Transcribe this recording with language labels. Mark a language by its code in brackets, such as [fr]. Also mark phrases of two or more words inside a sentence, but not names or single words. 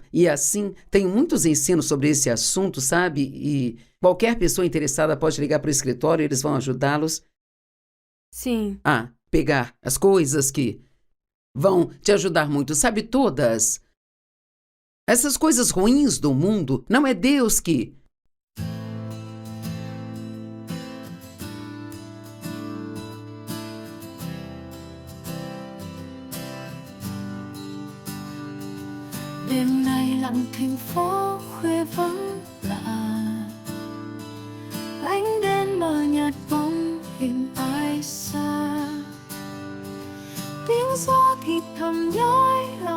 [pt] E assim, tenho muitos ensinos sobre esse assunto, sabe? E qualquer pessoa interessada pode ligar para o escritório e eles vão ajudá-los a pegar as coisas que vão te ajudar muito. Sabe, todas essas coisas ruins do mundo, não é Deus que... [vi] Đêm nay lặng thành phố khuya vắng lạ, ánh đèn mờ nhạt bóng hình ai xa, tiếng gió thì thầm nhói